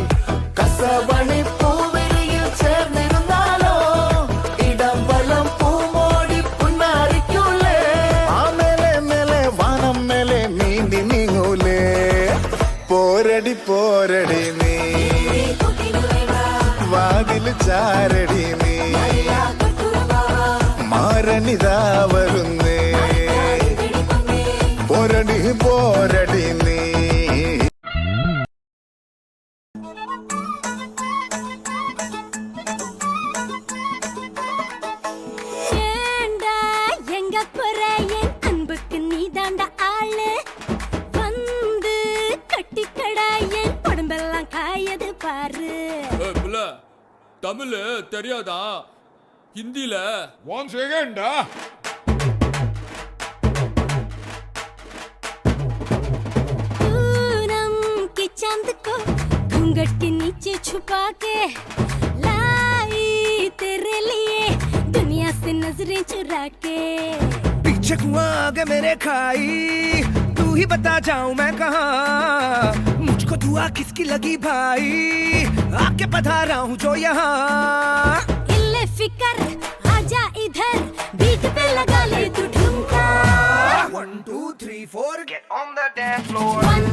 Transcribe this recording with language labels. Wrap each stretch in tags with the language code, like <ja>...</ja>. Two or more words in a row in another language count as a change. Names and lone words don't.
<ml>കസവണി പൂവിരിയിൽ ചേർന്നിരുന്നാലോ ഇടം വലം പൂമോടി പുന്നാരിക്കൂലേ ആ മേലെ മേലെ വാനം മേലെ നീന്തി നീങ്ങൂലേ പോരടി പോരടി നീ വാതിൽ ചാരടി നീ മാരനിതാ വരുന്നേ പോരടി പോരടി നീ</ml> <ta>அன்புக்கு நீதாண்ட ஆளு வந்து கட்டிக்கடா என் உடம்பெல்லாம் காயது பாரு. தமிழ் தெரியாதா? हिंदीல</ta> <en>one secondஆ</en> <hi>पूनम के चांद को घूंघट के नीचे छुपा के लाई तेरे लिए दुनिया से नजरें चुरा के पीछे कुआं आगे मेरे खाई तू ही बता जाऊं मैं कहाँ मुझको दुआ किसकी लगी भाई आके पधारा हूँ जो यहाँ इल्ले फिकर आजा इधर बीट पे लगा ले तू ठुमका</hi> <en>1 2 3 4 get on the dance floor</en>